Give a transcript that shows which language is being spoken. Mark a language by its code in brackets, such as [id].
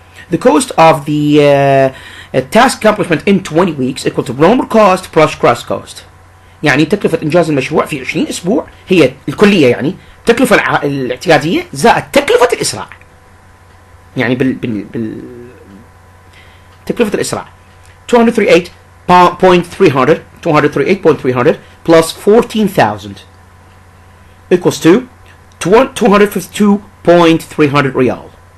[en] The cost of the task accomplishment in 20 weeks equal to normal cost plus crash cost. [ar] يعني تكلفة إنجاز المشروع في 20 أسبوع هي الكلية، يعني التكلفة الاعتيادية زائد تكلفة الإسراع. يعني تكلفة الإسراع [en] 238.300 plus 14,000 equals to 252.300 riyal.